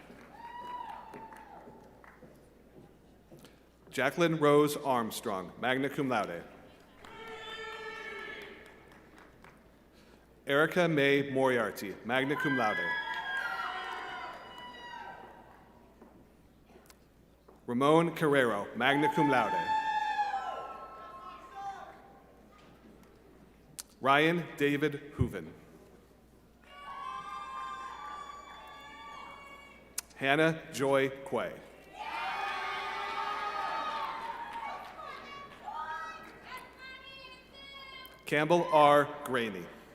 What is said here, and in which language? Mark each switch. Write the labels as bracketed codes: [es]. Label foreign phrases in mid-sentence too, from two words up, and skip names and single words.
[la] Jacqueline Rose Armstrong, magna cum laude. Erica May Moriarty, magna cum laude. Ramon Carrero, magna cum laude. [en] Ryan David Hooven. Hannah Joy Quay. Campbell R. Graney.